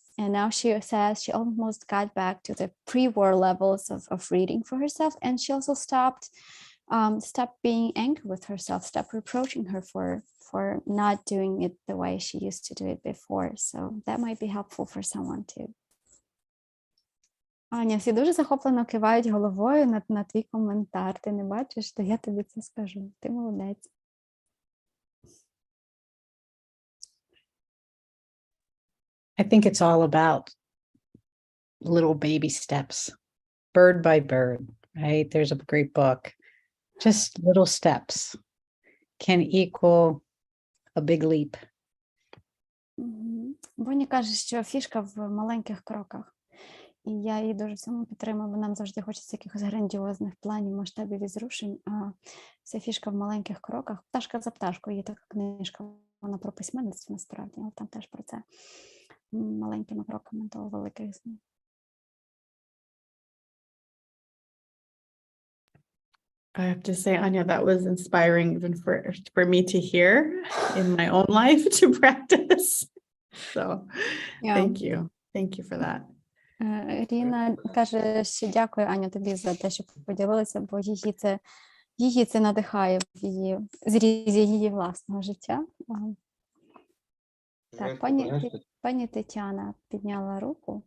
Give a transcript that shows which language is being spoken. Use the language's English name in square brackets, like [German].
[English] And now she says she almost got back to the pre-war levels of reading for herself. And she also stopped being angry with herself, stopped reproaching her for not doing it the way she used to do it before. So that might be helpful for someone too. [Ukrainian] Аня, всі дуже захоплено кивають головою на твій коментар. Ти не бачиш, то я тобі це скажу. Ти молодець. [English] I think it's all about little baby steps, bird by bird, right? There's a great book. Just little steps can equal a big leap. [Ukrainian] Боні каже, що фішка в маленьких кроках. І я її дуже в цьому підтримую, бо нам завжди хочеться якихось грандіозних планів, масштабів і зрушень, а вся фішка в маленьких кроках. «Пташка за пташкою» є така книжка, вона про письменництво насправді, але там теж про це. Маленькими кроками до великих змін. [English] I have to say, Anya, that was inspiring even for me to hear in my own life to practice. So thank you. Thank you for that. [Ukrainian] Ріна каже, що дякую, Аня, тобі за те, що поділилася, бо її це надихає в її зрізі її власного життя. Так, пані Тетяна підняла руку.